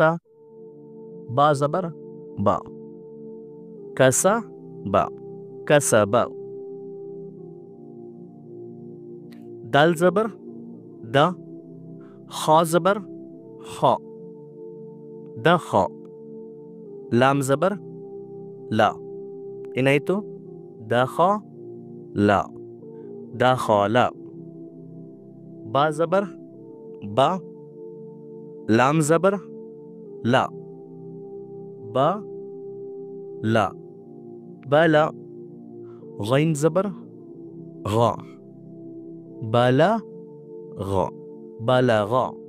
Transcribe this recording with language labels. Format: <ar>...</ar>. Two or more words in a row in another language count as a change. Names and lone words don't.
<ur>با زبر ب، کسرہ ب، کسرہ ب. دال زبر د، خا زبر خ، د خ. لام زبر ل, ಏನಾಯಿತು? د خ ل، د خ ل. با زبر ب، لام زبر ل، ب ل، ب ل. غین زبر غ، ب ل غ، ب ل غ.</ur>